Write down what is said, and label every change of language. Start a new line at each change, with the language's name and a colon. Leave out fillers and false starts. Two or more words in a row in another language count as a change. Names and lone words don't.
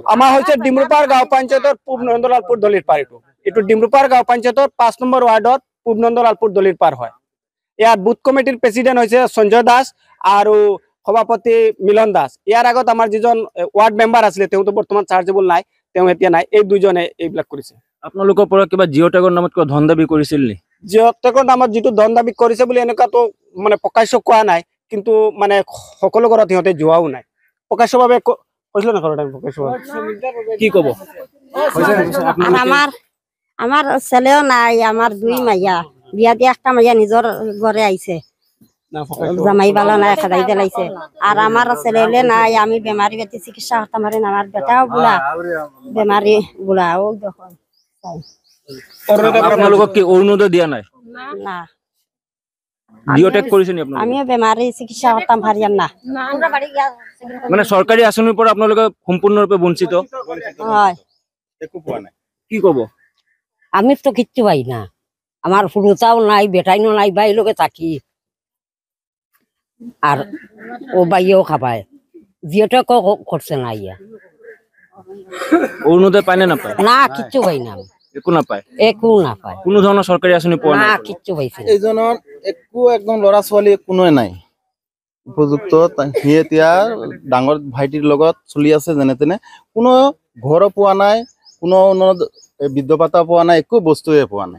Assamese: আমাৰ হৈছে ডিমৰুপাৰ গাঁও পঞ্চায়তৰ পূব নন্দলালপুৰ দলিৰ পাৰ এইটো ডিমৰুপাৰ গাঁও পঞ্চায়তৰ 5 নম্বৰ ৱাৰ্ডত পূব নন্দলালপুৰ দলিৰ পাৰ হয় ইয়াত
English: booth committee president
Assamese: হৈছে সঞ্জয় দাস আৰু সভাপতি মিলন দাস ইয়াৰ আগত আমাৰ যিজন
English: ward member
Assamese: আছিলে তেওঁতো বৰ্তমান চাৰ্জেবল নাই তেওঁ এতিয়া নাই এই দুজনে এইবিলাক কৰিছে আপোনালোকৰ পৰা কিবা জিঅ'টেকৰ নামত কিবা ধন দাবী কৰিছিল নি জিঅ'টেকৰ নামত যিটো ধন দাবী কৰিছে বুলি এনেকুৱাতো মানে প্ৰকাশ্য কোৱা নাই কিন্তু মানে সকলো ঘৰত সিহঁতে যোৱাও নাই প্ৰকাশ্যভাৱে কৈছিল না ঘৰত প্ৰকাশ্যভাৱে কি ক'ব
Bangla: আমার ছেলেও নাই আমার 2 মাইয়া বিয়া দিয়ে একটা মাইয়া নিজের ঘরে আইছে জামাই বালা নাই খাদাই দিলাইছে আর আমার ছেলে নাই আমি বেমারি বেটি চিকিৎসা করতে পারি না আমার বেটাও বুড়া বেমারি বুড়া ও দেখুন
Assamese: আপোনালোকক কি অৰুণোদয় দিয়া নাই না জিঅ'টেক কৰিছে নি আপোনালোকে?
Bangla: আমিও বেমাৰী চিকিৎসা করতাম পারিয়ান না।
Assamese: মানে চৰকাৰী আঁচনিৰ পৰা আপোনালোকে সম্পূৰ্ণৰূপে বঞ্চিত। হয়, একো পোৱা নাই। কি ক'ব?
Bangla: আমি তো কিচ্ছু পাই না, আমার ফুরুতাও নাই, বেটাইনও নাই, বাই লোকে থাকি আর ও বাইয়েও খাবায়, জিওটা করছে না ইয়া,
Assamese: অৰুণোদয় পায় নে নাপায়?
Bangla: না কিচ্ছু পাই না,
Assamese: একো নাপায়। একো না পায়, কোনো ধৰণৰ চৰকাৰী আঁচনি পোৱা না নাই।
Bangla: কিচ্ছু পাইছে না।
Assamese: এইজনৰ একো একদম ল'ৰা ছোৱালী কোনোৱে নাই উপযুক্ত। সি এতিয়া ডাঙৰ ভাইটিৰ লগত চলি আছে যেনে তেনে, কোনো ঘৰো পোৱা নাই, কোনো বৃদ্ধ ভাতা পোৱা নাই, একো বস্তুৱে পোৱা নাই।